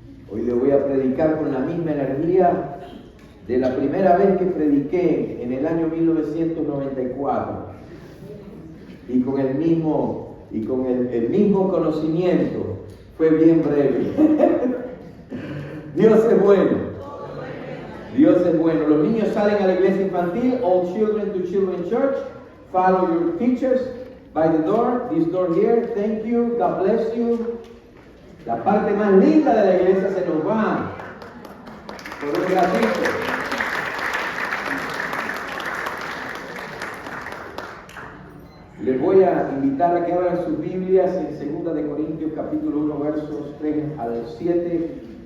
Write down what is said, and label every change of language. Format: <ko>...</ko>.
<es>Hoy le voy a predicar con la misma energía de la primera vez que prediqué en el año 1994 y con el mismo conocimiento. Fue bien breve. Dios es bueno. Dios es bueno. Los niños salen a la iglesia infantil.</es> <en>All children to children church. Follow your teachers by the door. This door here. Thank you. God bless you.</en> <es>La parte más linda de la iglesia se nos va por un ratito. Les voy a invitar a que abran sus Biblias en 2 de Corintios capítulo 1 versos 3 al 7.</es>